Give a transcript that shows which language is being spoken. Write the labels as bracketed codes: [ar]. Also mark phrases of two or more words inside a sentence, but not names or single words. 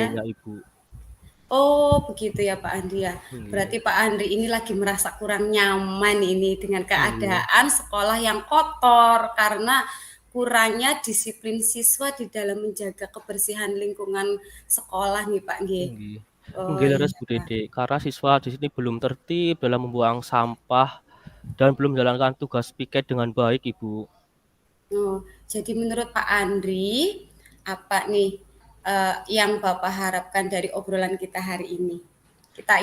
[id] sebagainya, Ibu. Oh, begitu ya Pak Andri ya. Nggih, Berarti Pak Andri ini lagi merasa kurang nyaman ini dengan nggih, keadaan sekolah yang kotor karena kurangnya disiplin siswa di dalam menjaga kebersihan lingkungan sekolah nih Pak nggih. nggih. Oh [jv] Nggih leres, [id] iya Bu Pak. Dede, karena siswa di sini belum tertib dalam membuang sampah dan belum menjalankan tugas piket dengan baik, Ibu. Oh, jadi menurut Pak Andri apa nih yang Bapak harapkan dari obrolan kita hari ini? Kita